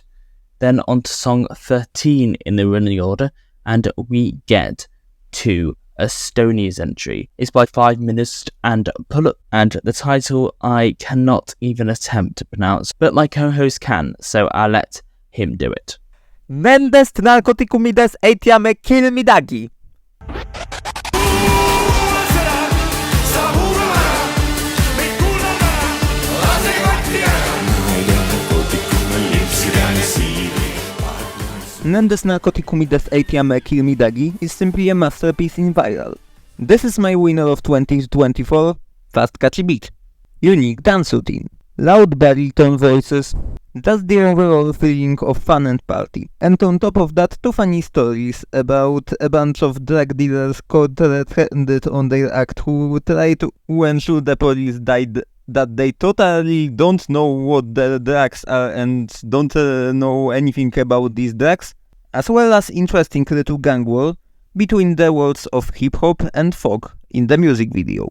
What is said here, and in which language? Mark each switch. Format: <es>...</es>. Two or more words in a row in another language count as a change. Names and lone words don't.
<en>Then on to song 13 in the running order, and we get to Estonia's entry. It's by Firefighters and Puuluup, and the title I cannot even attempt to pronounce, but my co-host can, so I'll let him do it. Nendest, narkootikumidest, küll, midagi. Nendest, narkootikumidest, küll, midagi is simply a masterpiece in viral. This is my winner of 2024, fast catchy beat, unique dance routine, loud baritone voices, just the overall feeling of fun and party. And on top of that, two funny stories about a bunch of drug dealers caught red-handed on their act who try to ensure the police died that they totally don't know what the drugs are and don't know anything about these drugs, as well as interesting little gang war between the worlds of hip-hop and folk in the music video.</en>